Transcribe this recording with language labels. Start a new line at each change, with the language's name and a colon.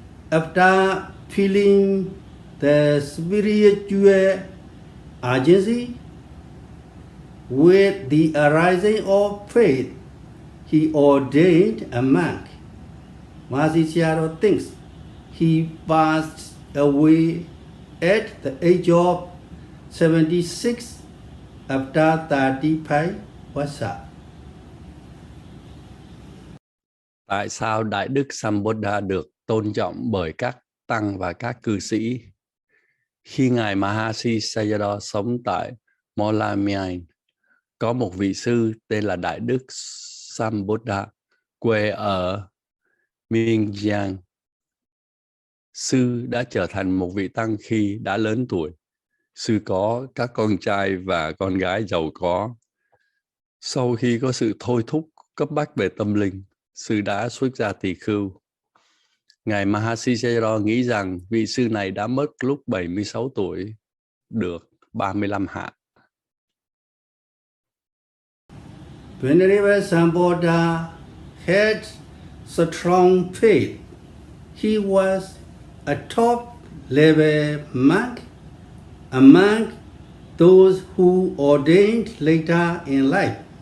English: After feeling the spiritual urgency with the arising of faith, he ordained a monk. Mahasi Sayadaw thinks he passed away at the age of 76 after 35 vasa.
Vietnamese: Tại sao Đại Đức Samādhi được tôn trọng bởi các tăng và các cư sĩ? Khi Ngài Mahasi Sayadaw sống tại Molomyai, có một vị sư tên là Đại Đức Samādhi, quê ở Myanmar. Sư đã trở thành một vị tăng khi đã lớn tuổi. Sư có các con trai và con gái giàu có. Sau khi có sự thôi thúc cấp bách về tâm linh, sư đã xuất gia tỳ khưu. Ngài Mahasi Sayadaw nghĩ rằng vị sư này đã mất lúc 76 tuổi, được 35 hạ.
English: Venerable Samādhi had strong faith. He was a top-level monk, among those who ordained later in life.